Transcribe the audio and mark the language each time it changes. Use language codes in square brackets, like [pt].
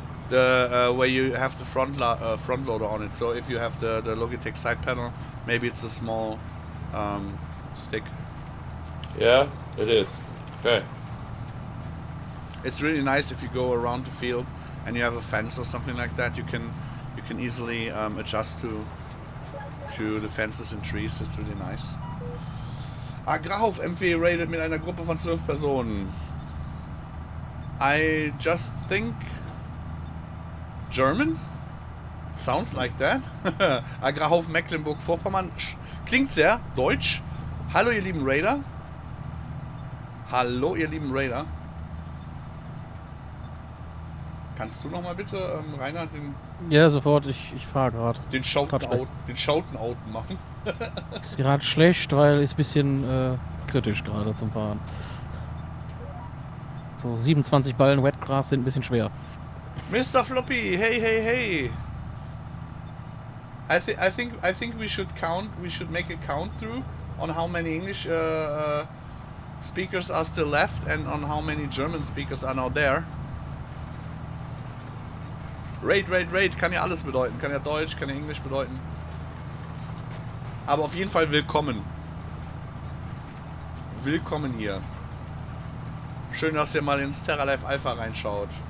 [en] The where you have the front loader on it. So if you have the Logitech side panel, maybe it's a small stick. Yeah, it is. Okay. It's really nice if you go around the field and you have a fence or something like that. You can easily adjust to the fences and trees. It's really nice. [de] Agrarhof MV raided mit einer Gruppe von 12 Personen. [en] I just think German? Sounds like that. [de] Agrarhof Mecklenburg-Vorpommern. Klingt sehr deutsch. Hallo ihr lieben Raider. Hallo ihr lieben Raider. Kannst du noch mal bitte, Rainer, Ja, sofort. Ich fahre gerade. den Shoutout machen? Ist gerade schlecht, weil ist ein bisschen kritisch gerade zum Fahren. So 27 Ballen Wetgrass sind ein bisschen schwer. [en] Mr. Floppy, hey. I think we should count. We should make a count through on how many English speakers are still left and on how many German speakers are now there. [de] Raid kann ja alles bedeuten. Kann ja Deutsch, kann ja Englisch bedeuten. Aber auf jeden Fall willkommen. Willkommen hier. Schön, dass ihr mal ins TerraLife Alpha reinschaut.